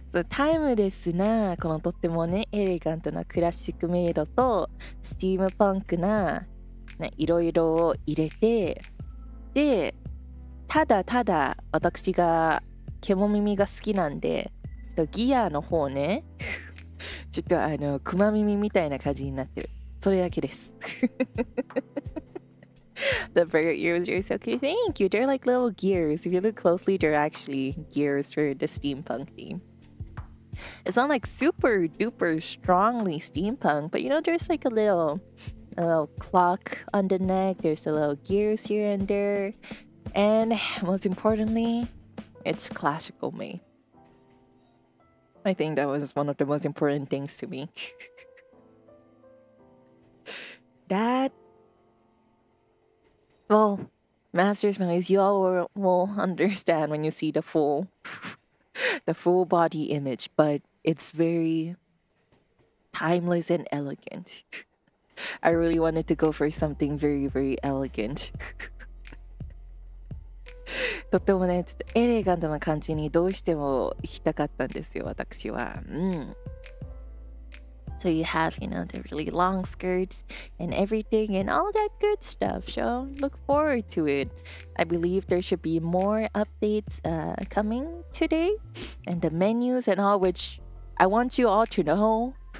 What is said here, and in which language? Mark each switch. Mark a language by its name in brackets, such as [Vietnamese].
[Japanese] タイムレスなこのとってもねエレガントなクラシックメイドとスティームパンクな、いろいろを入れて、でただ私がケモ耳が好きなんで、ちょっとギアの方ねちょっとクマ耳みたいな感じになってる。それだけです。 [English] The bird ears are so cute. Thank you. They're like little gears. If you look closely, they're actually gears for the steampunk theme. It's not like super duper strongly steampunk, but there's like a little clock on the neck. There's a little gears here and there. And most importantly, it's classical made. I think that was one of the most important things to me. Well, Masters Malays, you all will understand when you see the full body image, but it's very timeless and elegant. I really wanted to go for something very, very elegant. [Japanese] とってもね、ちょっとエレガントな感じにどうしても行きたかったんですよ、私は。 [English] So you have, the really long skirts and everything and all that good stuff. So look forward to it. I believe there should be more updates coming today and the menus and all, which I want you all to know.